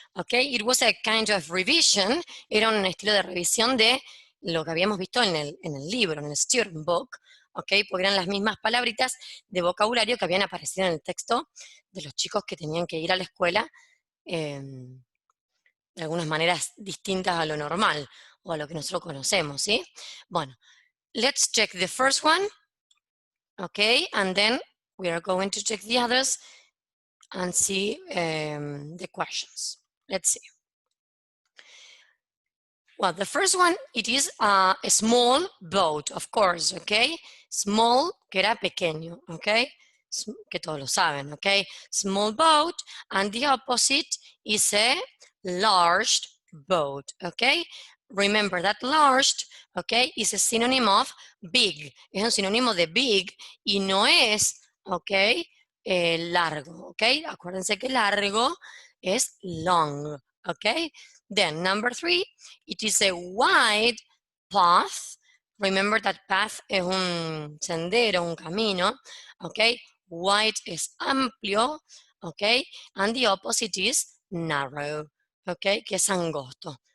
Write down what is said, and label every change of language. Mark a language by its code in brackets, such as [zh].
[en] Okay, it was a kind of revision. [es] Era un estilo de revisión de lo que habíamos visto en el libro, en el student book. Okay, porque eran las mismas palabritas de vocabulario que habían aparecido en el texto de los chicos que tenían que ir a la escuela de algunas maneras distintas a lo normal o a lo que nosotros conocemos, ¿sí? [en] Bueno, let's check the first one. Okay, and then we are going to check the others and see the questions. Let's see. Well, the first one, it is a small boat, of course, okay? [es] Small, que era pequeño, okay? Que todos lo saben, okay? [en] Small boat, and the opposite is a large boat, okay? Remember that large, okay, is a synonym of big. [es] Es un sinónimo de big y no es, okay, largo, okay? Acuérdense que largo es long, okay? [en] Then number 3, it is a wide path. Remember that path [es] es un sendero, un camino, okay? [en] Wide [es] es amplio, [en] okay? And the opposite is narrow, okay? [es] Que es angosto.